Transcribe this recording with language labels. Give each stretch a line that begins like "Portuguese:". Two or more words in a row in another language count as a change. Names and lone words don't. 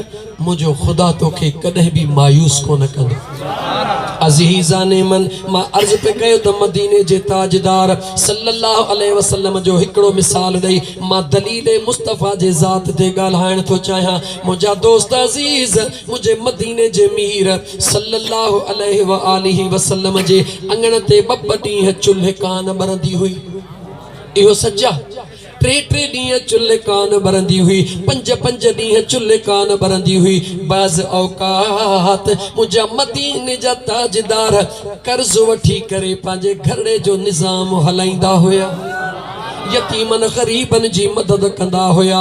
Sindhi: मुझो खुदा तोखे कॾहिं भी मायूस कोन कंदो।
Persian: عزیزان من
Sindhi: मां अर्ज़ पे कयो त मदीने जे ताजदार
Arabic: صلى الله عليه وسلم
Sindhi: जो हिकिड़ो मिसाल ॾेई मां दलील मुस्तफ़ा जे ज़ात ते ॻाल्हाइण थो चाहियां। मुंहिंजा दोस्त अज़ीज़, मुंहिंजे मदीने जे मीर
Arabic: صلى الله عليه وآله وسلم
Sindhi: जे अंगण ते ॿ ॾींहं चुल्ह कान ॿरंदी हुई। इहो सच आहे। 3 ॾींहं चुल्ह कान ॿरंदी हुई, 5 ॾींहं चुल्ह कान ॿरंदी हुई। बाज़ औकात मुंहिंजा मदीने जा ताजदार कर्ज़ वठी करे पंहिंजे घरड़े जो निज़ाम हलाईंदा हुया, यतीमन ग़रीबन जी मदद कंदा हुया।